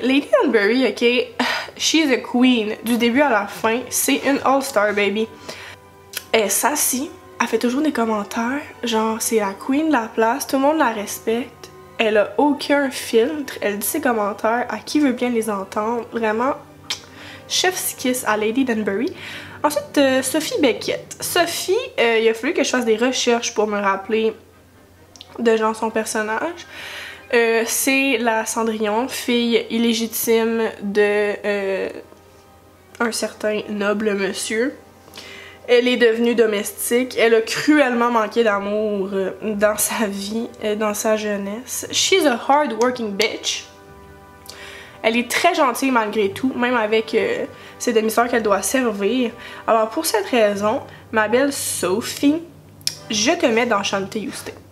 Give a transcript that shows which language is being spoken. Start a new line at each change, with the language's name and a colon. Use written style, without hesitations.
English: Lady Danbury, ok, she's a queen.
French: Du début à la fin, c'est une
English: all-star, baby.
French: Elle s'assit, elle fait toujours des commentaires, genre c'est la queen de la place, tout le monde la respecte. Elle a aucun filtre, elle dit ses commentaires à qui veut bien les entendre. Vraiment, chef's kiss à Lady Danbury. Ensuite, Sophie Beckett. Sophie, il a fallu que je fasse des recherches pour me rappeler de genre son personnage. C'est la Cendrillon, fille illégitime de un certain noble monsieur. Elle est devenue domestique. Elle a cruellement manqué d'amour dans sa vie, dans sa jeunesse.
English: She's a hard-working bitch.
French: Elle est très gentille malgré tout, même avec ses demi-sœurs qu'elle doit servir. Alors pour cette raison, ma belle Sophie, je te mets dans Shantae Houston.